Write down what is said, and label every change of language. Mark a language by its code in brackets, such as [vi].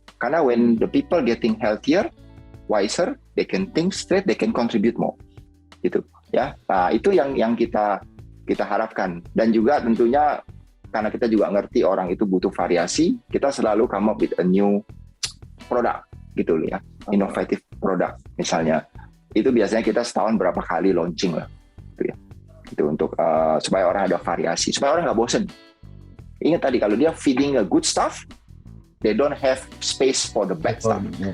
[id] Karena [en] when the people getting healthier, wiser, they can think straight, they can contribute more. [id] Gitu ya. Nah, itu yang kita harapkan. Dan juga tentunya karena kita juga ngerti orang itu butuh variasi, kita selalu [en] come up with a new product [id] gitu ya, inovatif produk misalnya. Itu biasanya kita setahun berapa kali launching lah, gitu ya. Itu untuk supaya orang ada variasi, supaya orang nggak bosen. Ingat tadi kalau dia [en] feeding a good stuff, they don't have space for the bad stuff.